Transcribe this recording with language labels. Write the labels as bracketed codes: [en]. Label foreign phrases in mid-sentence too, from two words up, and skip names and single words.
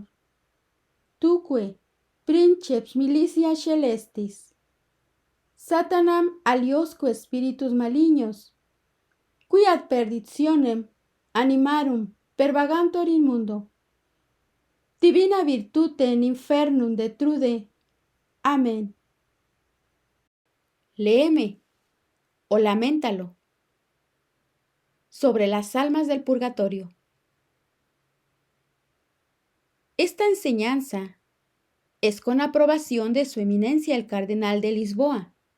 [la] Tuque, princeps militia celestis, Satanam aliosque spiritus malignos, qui ad perditionem animarum pervagantur in mundo, divina virtute in infernum detrude. [es] Amén. Léeme o laméntalo sobre las almas del purgatorio. Esta enseñanza es con aprobación de su eminencia el cardenal de Lisboa.